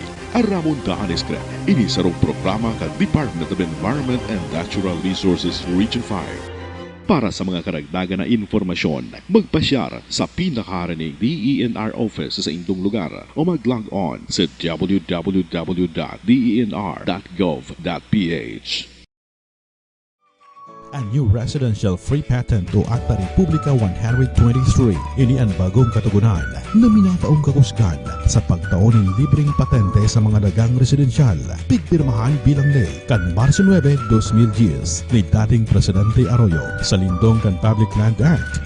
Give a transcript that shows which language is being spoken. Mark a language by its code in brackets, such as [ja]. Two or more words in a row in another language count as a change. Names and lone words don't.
[bik] Aramon daan SCREM, ini sarong programa ka Department of Environment and Natural Resources Region 5. Para sa mga karagdagan na informasyon, magpasyar sa pinakaharaning DENR office sa indong lugar o mag-log on sa www.denr.gov.ph. [en] A new residential free patent o Akta Republika 123. [bik] Ini ang bagong katugunan na minataong kakusgan sa pagtaon ng libreng patente sa mga dagang residensyal. Pigpirmahan bilang ley kan Marso 9, 2010 ni dating Presidente Arroyo sa lindong kan Public Land Act.